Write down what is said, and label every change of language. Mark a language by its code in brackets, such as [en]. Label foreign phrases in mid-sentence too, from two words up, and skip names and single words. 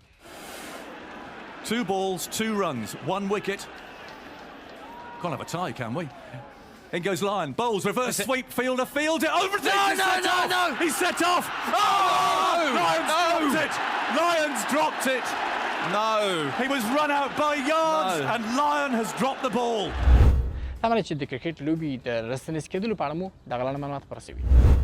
[en] 2 balls, 2 runs, 1 wicket. Can't have a tie, can we? In goes Lyon, bowls, reverse sweep, fielder, field it, over it! No! He's set off! Oh! Lyons dropped it! Lyons dropped it! No! He was run out by yards and Lyon has dropped the ball. [ps] هغه چې د کرکټ لوبې د رسنیز کېدلو په اړه مو دغه معلومات خپاره شوي.